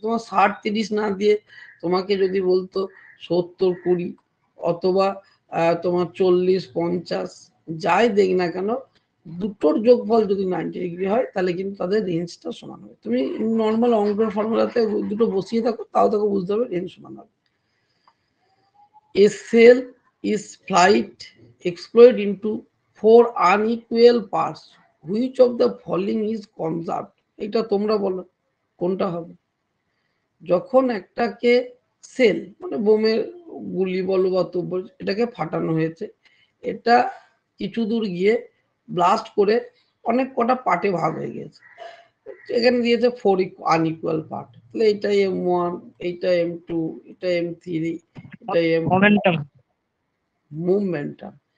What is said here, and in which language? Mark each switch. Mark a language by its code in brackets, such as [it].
[bn] তোমার 60-30 না দিয়ে তোমাকে যদি বলতো 70-20 অথবা তোমার 40-50 যাই দেখ না কেন, দুটোর যোগফল যদি 90 ডিগ্রি হয়, তাহলে কিন্তু তাদের রেঞ্জটা সমান হবে। তুমি নর্মাল অঙ্কের ফর্মুলাতে দুটো বসিয়ে থাকো, তাও তাকে বুঝতে হবে রেঞ্জ সমান হবে। [en] A cell is split exploded into 4 unequal parts. Which of the following is conserved? [bn] এটা তোমরা বলো কোনটা হবে? যখন একটাকে সেল মানে বোমের গুলি বলো বা তুব্য, এটাকে ফাটানো হয়েছে, এটা কিছু দূর গিয়ে ব্লাস্ট করে অনেক কটা পার্টে ভাগ হয়ে গেছে, এখানে দিয়েছে 4 আনইকুয়াল পার্ট, তাহলে এইটা M1, এইটা M2, এটা M3, এটা M4, মুভমেন্টাম।